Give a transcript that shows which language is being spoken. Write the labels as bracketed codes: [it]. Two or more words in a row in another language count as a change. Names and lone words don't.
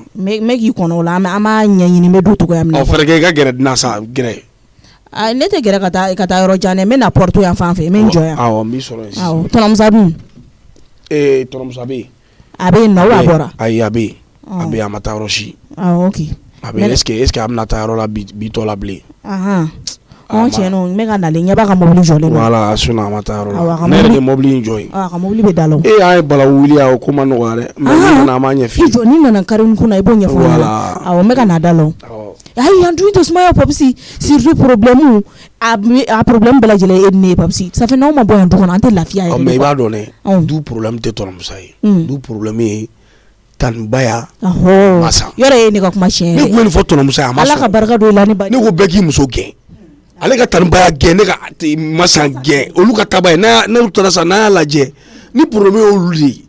[bm] n bɛ k'i kɔnɔ o la an b'a ɲɛɲini n bɛ don cogoya min na. fɛrɛ kɛ i ka gɛrɛ dinan sa gɛrɛ. ne tɛ gɛrɛ ka taa yɔrɔ jan dɛ n bɛ na porte yan fan fɛ n bɛ n jɔ yan. awɔ n b'i sɔrɔ yen sisan. tɔnɔmusa dun. tɔnɔmusa bɛ yen. a bɛ yen nɔ a bɔra. ayi a bɛ yen a bɛ yen a ma taa yɔrɔ si. ok. a bɛ yen [fr] est ce que [bm] a bɛna taa yɔrɔ la bi tɔ la bilen. tiɲɛ don n bɛ ka nalen ɲɛ b'a ka mobili jɔlen don. voilà sinon a ma taa yɔrɔ la ne yɛrɛ de mobili in jɔ yen. a ka mobili bɛ da la o. e y'an ye balawu wuli o ko ma nɔgɔya dɛ mais ni nana an b'a ɲɛ f'i ye. i jɔ ni nana karini kunna i b'o ɲɛfɔ n ɲɛna. awɔ n bɛ ka na da la o. ayi yan dun tɛ sumaya papisi surtout problème a problème bɛɛ lajɛlen e ni ne ye papisi [fr] ça fait [bm] n'aw ma bɔ yan du kɔnɔ an tɛ lafiya yɛrɛ de. mais i b'a dɔn dɛ [fr] du problème [bm] tɛ tɔnɔmusa ye [fr] du problème [bm] ye taniba ya masa. yɔrɔ ye ne ka kuma tiɲɛ yɛrɛ. ne kun bɛ nin fɔ tɔnɔmusa ye a ma sɔn. ala ka barika don i la ne ba. ne ko bɛɛ k'i muso gɛn ale ka taniba ya gɛn ne ka masa gɛn olu ka taaba ye n'olu taara sa n'a y'a lajɛ ni problème y'olu de ye.